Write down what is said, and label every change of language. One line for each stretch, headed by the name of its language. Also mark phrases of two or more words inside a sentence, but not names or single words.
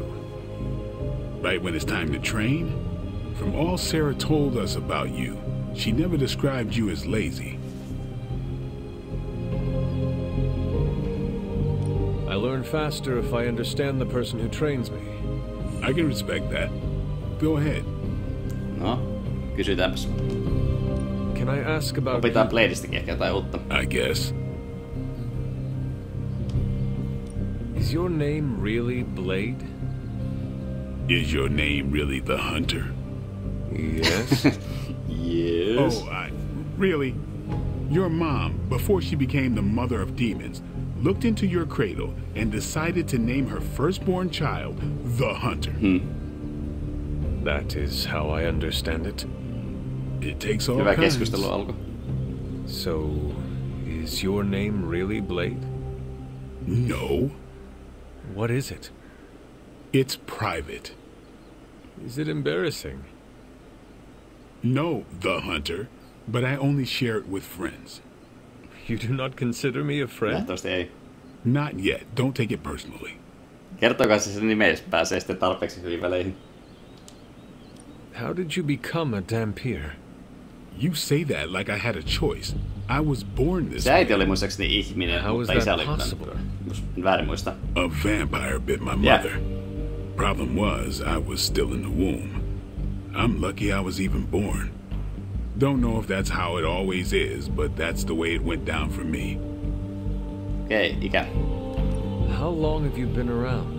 English: Right when it's time to train? From all Sarah told us about you, she never described you as lazy. I learn faster if I understand the person who trains me. I can respect that. Go ahead.
Finnish: No, kysytäänpäs.
English: Can I ask about...
Finnish: Opitaan Bladeistakin ehkä jotain uutta.
English: I guess. Is your name really Blade? Is your name really the Hunter? Yes. Yes. Really? Your mom, before she became the mother of demons, looked into your cradle and decided to name her firstborn child the Hunter. That is how I understand it. It takes all
Finnish: Hyvä
English: kinds.
Finnish: keskustelu alkoi.
English: So, is your name really Blade? No. What is it? It's private. Is it embarrassing? No, the Hunter, but I only share it with friends. You do not consider me a friend?
Finnish: Nähtävästi ei.
English: Not yet. Don't take it personally.
Finnish: Kertokaa se nime, jos pääsee sitten tarpeeksi hyviin väleihin.
English: How did you become a Dampier? You say that like I had a choice. I was born this way.
Finnish: Se äiti oli muistaakseni ihminen, mutta isä oli väärin muista.
English: A vampire bit my mother. Problem was, I was still in the womb. I'm lucky I was even born. Don't know if that's how it always is, but that's the way it went down for me.
Finnish: Okay, ikä.
English: How long have you been around?